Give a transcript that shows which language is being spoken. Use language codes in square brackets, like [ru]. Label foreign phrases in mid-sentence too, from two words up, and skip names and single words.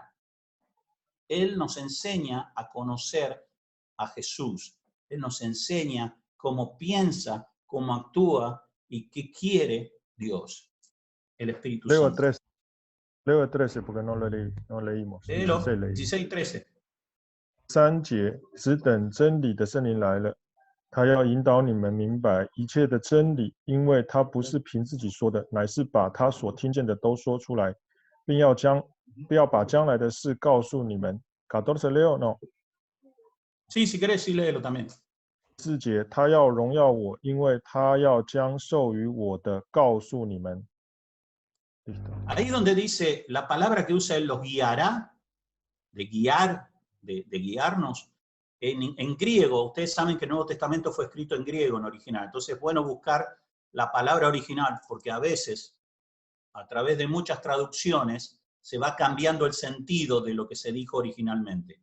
[es] Él nos enseña a conocer a Jesús. Él nos enseña cómo piensa, cómo actúa y qué quiere Dios, el Espíritu Santo. Leo el 13 porque no leímos。 16, 13。 [zh] 3 节，只等真理的圣灵来了，他要引导你们明白一切的真理，因为他不是凭自己说的，乃是把他所听见的都说出来，并要把将来的事告诉你们。 [es] 14 leo no。 Sí, si querés, sí, léelo también. [zh] 4 节，他要荣耀我，因为他要将授予我的告诉你们。 [es] Ahí donde dice la palabra que usa Él los guiará, de guiar, de guiarnos, en griego, ustedes saben que el Nuevo Testamento fue escrito en griego en original, entonces es bueno buscar la palabra original, porque a veces, a través de muchas traducciones, se va cambiando el sentido de lo que se dijo originalmente.